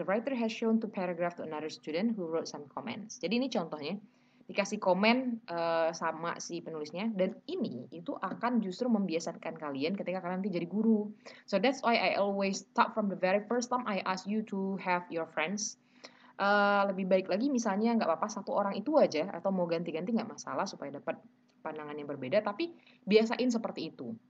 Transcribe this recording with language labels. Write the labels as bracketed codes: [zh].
[en] The writer has shown two paragraph to another student who wrote some comments. [id] Jadi ini contohnya dikasih komen sama si penulisnya, dan ini itu akan justru membiasakan kalian ketika kalian nanti jadi guru. [en] So that's why I always start from the very first time I ask you to have your friends. [id] Lebih baik lagi misalnya nggak apa-apa satu orang itu aja, atau mau ganti-ganti nggak masalah supaya dapat pandangan yang berbeda, tapi biasain seperti itu.